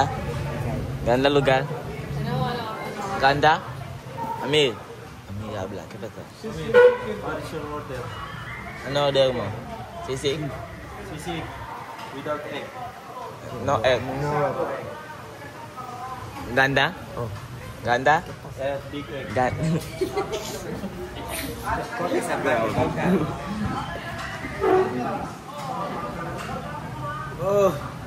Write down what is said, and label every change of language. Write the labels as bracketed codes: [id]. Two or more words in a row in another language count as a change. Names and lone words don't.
[tl] Ganda lugar? Ganda? Amir? Amir, [es] habla. ¿Qué pasa? [tl] Ano order mo? Sisig? [en] Sisig. Without egg. No egg. Ganda? Oh. [tl] Ganda? [en] Big egg. [tl] Ganda. Oh.